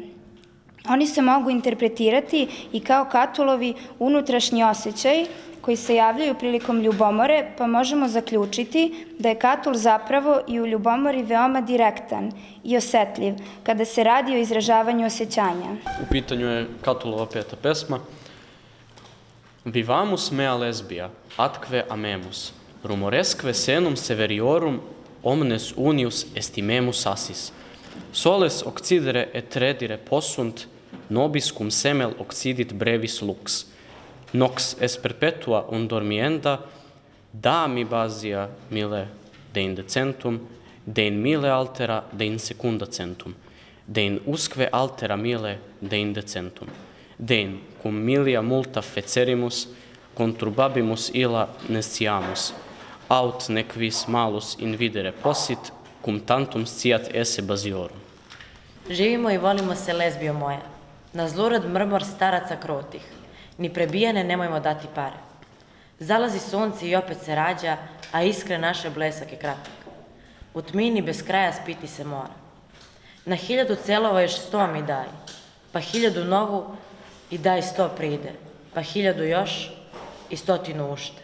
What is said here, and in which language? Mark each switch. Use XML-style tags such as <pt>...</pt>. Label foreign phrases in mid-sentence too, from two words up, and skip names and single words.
<sr>Oni se mogu interpretirati i kao Catulovi unutrašnji osjećaj koji se javljaju prilikom ljubomore, pa možemo zaključiti da je Catul zapravo i u ljubomori veoma direktan i osetljiv kada se radi o izražavanju osjećanja. U pitanju je Catulova 5. pesma.</sr> <la>Vivamus mea lesbia, atque amemus, rumoresque senum severiorum omnes unius estimemus assis. Soles occidere et redire possunt, nobis cum semel occidit brevis lux. Nox es perpetua undormienda, da mi basia mille de indecentum, de in mille altera de in secunda centum, de in usque altera mille de indecentum, de in cum milia multa fecerimus, contrubabimus illa nesciamus, aut nec vis malus invidere possit, cum tantum sciat esse basiorum.</la> <sr>Živimo i volimo se, lezbijo moja, na zlurad mrmor staraca krotih, ni prebijene nemojmo dati pare. Zalazi sunce i opet se rađa, a iskre naše blesak je kratak. U tmini bez kraja spiti se mora. Na 1000 celova još 100 mi daj, pa 1000 novu i daj 100 pride, pa 1000 još i 100 ušte.</sr>